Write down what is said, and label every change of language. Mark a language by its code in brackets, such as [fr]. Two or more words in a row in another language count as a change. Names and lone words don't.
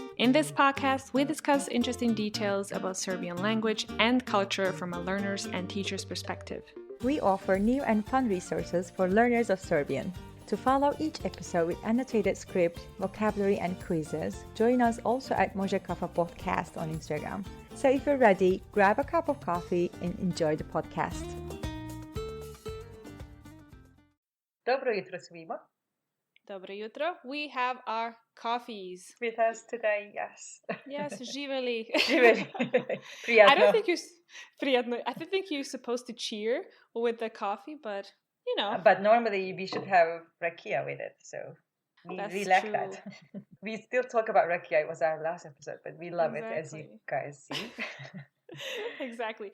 [en] In this podcast, we discuss interesting details about Serbian language and culture from a learner's and teacher's perspective. We offer new and fun resources for learners of Serbian. To follow each episode with annotated script, vocabulary, and quizzes, join us also at Može Kafa Podcast on Instagram. So if you're ready, grab a cup of coffee and enjoy the podcast. [sr] Dobro jutro svima. Dobro jutro. [en] We have our coffees. With us today, yes. Yes, [sr] živeli. Živeli. Prijatno. [en] I don't think you're supposed to cheer with the coffee, but you know. But normally we should have rakia with it, so we lack that. We still talk about rakia. It was our last episode, but we love it, as you guys see. Exactly.